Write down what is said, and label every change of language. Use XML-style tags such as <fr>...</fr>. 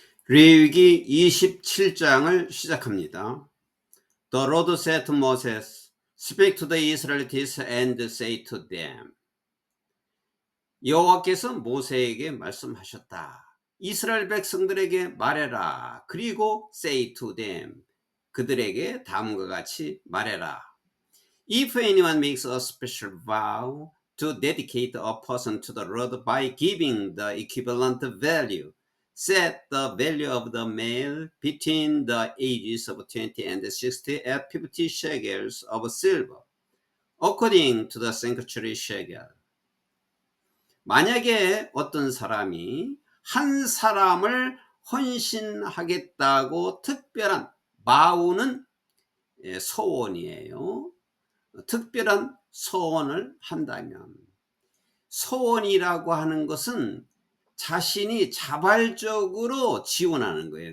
<ko>레위기 27장을 시작합니다.</ko> <en>The Lord said to Moses, Speak to the Israelites and say to them.</en> <ko>여호와께서 모세에게 말씀하셨다. 이스라엘 백성들에게 말해라. 그리고</ko> <en>say to them.</en> <ko>그들에게 다음과 같이 말해라.</ko> <en>If anyone makes a special vow to dedicate a person to the Lord by giving the equivalent value, set the value of the male between the ages of 20 and 60 at 50 shekels of silver, according to the sanctuary shekel.</en> <ko>만약에 어떤 사람이 한 사람을 헌신하겠다고 특별한 바우는 소원이에요. 특별한 소원을 한다면, 소원이라고 하는 것은 자신이 자발적으로 지원하는 거예요.</ko>